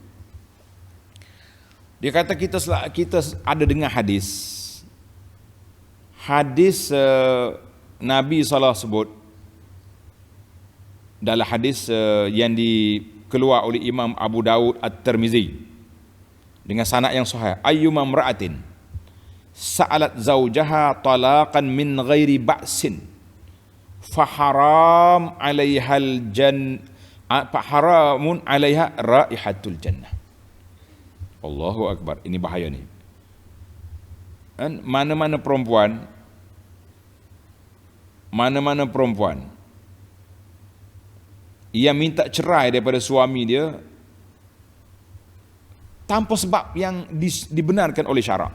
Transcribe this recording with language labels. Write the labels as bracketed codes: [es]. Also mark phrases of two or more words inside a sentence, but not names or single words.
[ms] Dia kata kita ada dengar hadis Nabi SAW sebut dalam hadis yang dikeluar oleh Imam Abu Daud At-Tirmizi dengan sanad yang sahih, [ar] أيما امرأة سألت زوجها طلاقا من غير بأس فحرام عليها رائحة الجنة. الله أكبر, [ms] ini bahaya ni. Mana-mana perempuan ia minta cerai daripada suami dia tanpa sebab yang dibenarkan oleh syarak.